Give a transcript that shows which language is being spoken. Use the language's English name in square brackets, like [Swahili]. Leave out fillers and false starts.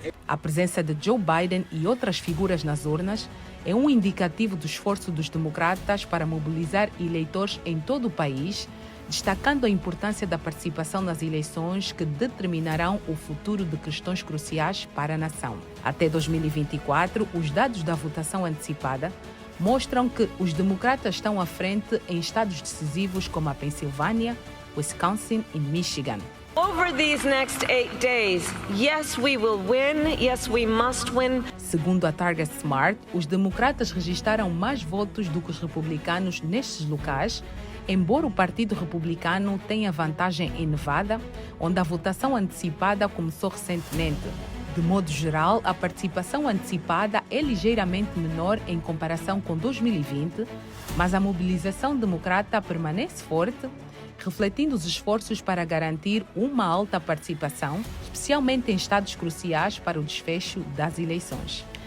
[Portuguese] A presença de Joe Biden e outras figuras nas urnas é um indicativo do esforço dos democratas para mobilizar eleitores em todo o país, destacando a importância da participação nas eleições que determinarão o futuro de questões cruciais para a nação. Até 2024, os dados da votação antecipada mostram que os democratas estão à frente em estados decisivos como a Pensilvânia, Wisconsin e Michigan. [English] Over these next 8 days, yes, we will win. Yes, we must win. [Portuguese] Segundo a Target Smart, os democratas registraram mais votos do que os republicanos nestes locais, embora o Partido Republicano tenha vantagem em Nevada, onde a votação antecipada começou recentemente. De modo geral, a participação antecipada é ligeiramente menor em comparação com 2020, mas a mobilização democrata permanece forte, refletindo os esforços para garantir uma alta participação, especialmente em estados cruciais para o desfecho das eleições.